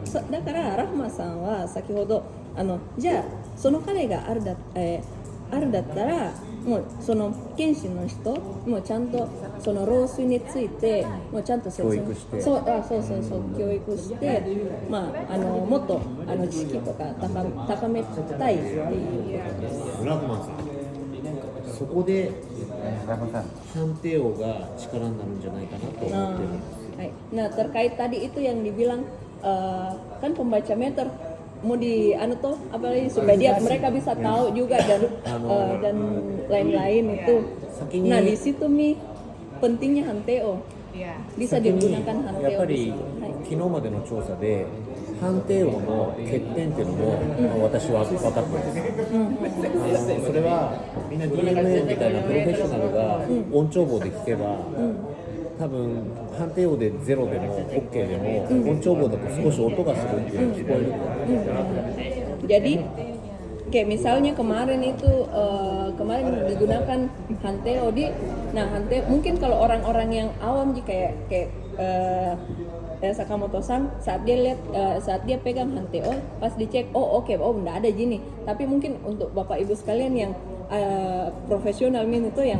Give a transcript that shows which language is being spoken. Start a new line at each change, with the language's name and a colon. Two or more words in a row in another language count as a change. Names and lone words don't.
Japanese: だからラフマさんは先ほどじゃあその課題があるだったらもうその検診の人もちゃんとその漏水についてもうちゃんと説明そう教育してもっと知識とか高めたいっていうことです。ラフマンさん、そこで判定王が力になるんじゃないかなと思ってるんです。
Indonesian: Nah terkait tadi itu yang dibilang kan pembaca meter mau apalagi supaya mereka bisa tahu juga dan lain-lain itu. Nah di situ pentingnya Hanteo bisa digunakan
Japanese: やっ
Indonesian: Hanteo
Japanese: ぱり昨日までの調査で判定王の欠点っていうのも、私は分かってます。それはみんな DMA みたいなプロフェッショナルが音調棒で聞けば、多分判定王でゼロでも OK でも、音調棒だと少し音がするっていうの聞こえると思うんですよ。
Indonesian: Jadi kayak misalnya kemarin digunakan Hanteo Hanteo mungkin kalau orang-orang yang awam kayak Sakamoto-san saat dia pegang Hanteo pas dicek enggak ada gini, tapi mungkin untuk Bapak Ibu sekalian yang profesional itu yang